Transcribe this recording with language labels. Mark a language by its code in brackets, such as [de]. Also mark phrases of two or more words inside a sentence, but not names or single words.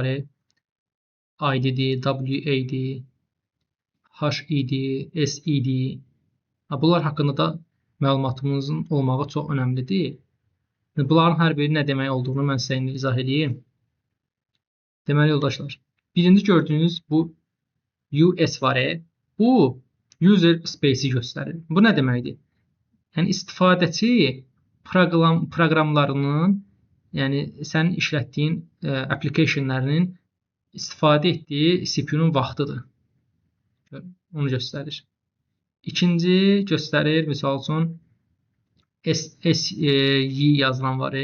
[az] IDD, WAD, HED, SED. Bunlar haqqında da məlumatımızın olmağı çox önəmlidir. Bunların hər biri nə demək olduğunu mən sizə indi izah edeyim. Deməli yoldaşlar, birinci gördüyünüz bu US var. Bu [en] user space- [az] i göstərir. Bu nə deməkdir? Yəni istifadəçi proqramlarının, yəni sənin işlətdiyin applicationlərinin istifadə etdiyi CPU-nun vaxtıdır. Onu göstərir. İkinci göstərir, misal üçün SI yazılan var.